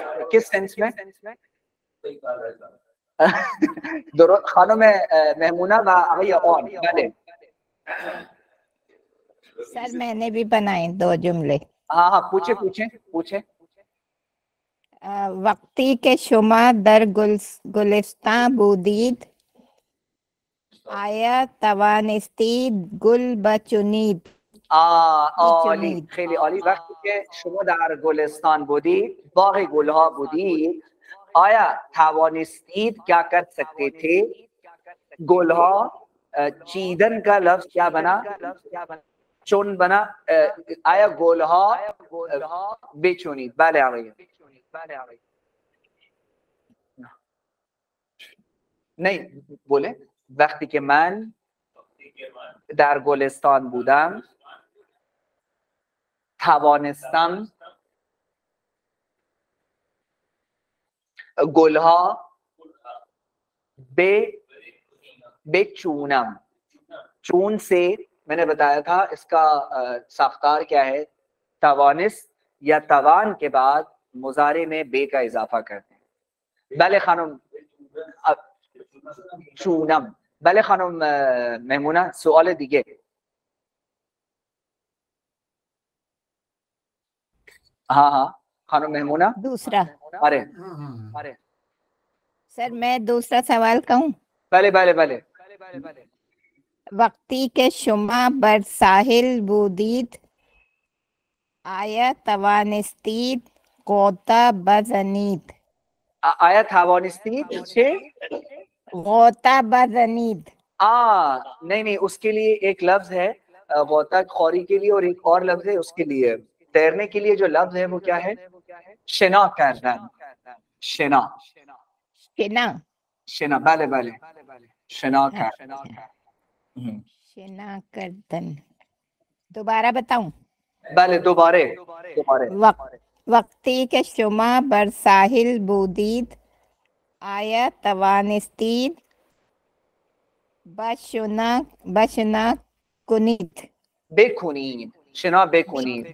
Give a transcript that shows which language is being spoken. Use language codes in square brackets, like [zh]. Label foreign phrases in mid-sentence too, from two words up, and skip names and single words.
[ur] کس سینس میں؟ درست. [fa] خانم میمونہ و آقای آن. بله [ur] سر میں نے بھی بنائے 2 جملے. ہاں ہاں پوچھیں. [fa] وقتی که شما در گلستان بودید آیا توانستید گل بچینید؟ عالی، خیلی عالی. وقتی که شما در گلستان بودید، باغ گلها بودید، آیا توانستید [ur] کیا کر سکتے تھے؟ [fa] گلها چیدن [ur] کا لفظ کیا بنا؟ [fa] چون بنا. آیا گلها بچونید؟ بله آقای. [ur] نہیں بولے. [fa] وقتی که من در گلستان بودم توانستم گلها بچونم. [ur] چون سے میں نے بتایا تھا اس کا ساختار کیا ہے. توانست یا توان کے بعد مضارع میں بے کا اضافہ کرتے ہیں. [fa] بله خانم چونم. بله خانم میمونہ سوال دیگه. [ur] ہاں خانم میمونہ دوسرا. ارے سر میں دوسرا سوال کہوں؟ [fa] بله. وقتی که شما بر ساحل بودید آیا توانستید غوطه بزنید؟ آیا توانستید چه؟ غوطه بزنید. [ur] نہیں اس کے لیے ایک لفظ ہے غوطہ خوری کے لیے، اور ایک اور لفظ ہے اس کے لیے. تیرنے کے لیے جو لفظ ہے وہ کیا ہے؟ [fa] شنا کردن. شنا. بله شنا کردن. شنا کردن. [ur] دوبارہ بتاؤں؟ [fa] بله دوباره. وقتی که شما بر ساحل بودید آیا توانستید بشنا کنید؟ بکنید. شنا بکنید.